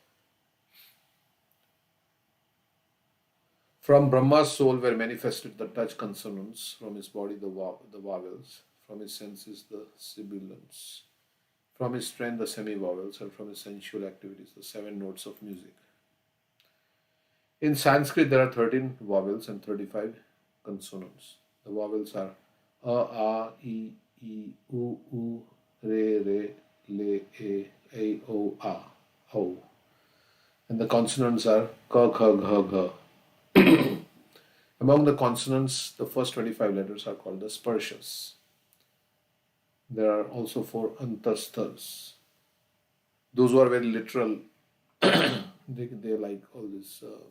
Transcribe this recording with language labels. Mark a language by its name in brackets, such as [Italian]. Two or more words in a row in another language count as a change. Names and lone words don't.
[English] From Brahma's soul were manifested the touch consonants, from his body the vowels, from his senses the sibilants, from his strength the semi-vowels, and from his sensual activities the 7 notes of music. In Sanskrit there are 13 vowels and 35 consonants. The vowels are A, I, U, U, Re, re, le, a, o, a, o. And the consonants are ka, kha, gha, gha. Among the consonants, the first 25 letters are called the sparshas. There are also 4 antasthas. Those who are very literal, they like all this.